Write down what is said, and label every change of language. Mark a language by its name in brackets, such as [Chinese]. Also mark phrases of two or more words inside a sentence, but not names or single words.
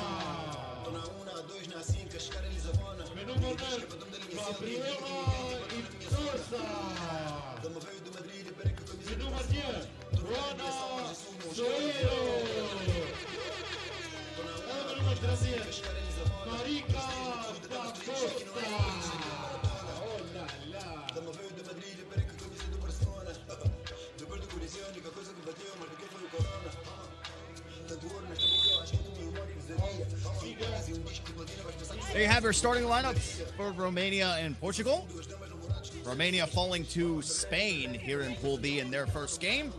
[Romanian] Pe număr 9, Gabriela Istosa. Pe număr 10, Roana Soiro. Pe număr 13, Marica da Costa. [French] Oh la la. [English] There you have your starting lineups for Romania and Portugal. Romania falling to Spain here in Pool B in their first game.